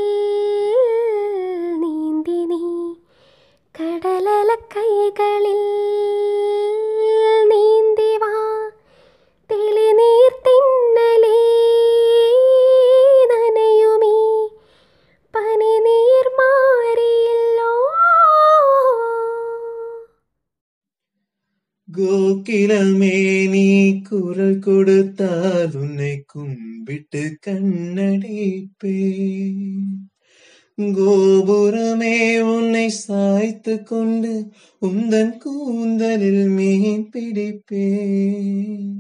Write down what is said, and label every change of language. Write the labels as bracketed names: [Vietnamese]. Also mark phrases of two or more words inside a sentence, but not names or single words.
[Malayalam] നീന്തി നീ കടലല കൈകളിൽ നീന്തിവാ തെളിനീർ തിന്നലേ നനയുമീ പനിനീർ മാറിയല്ലോ. [Tamil] கோகிலமே நீ குரல் கொடுத்தால் உன்னை கும்பிட்டு கண்ணடிப்பேன். கோபுரமே உன்னை சாய்த்து கொண்டு உந்தன் கூந்தலில் மீன் பிடிப்பேன்.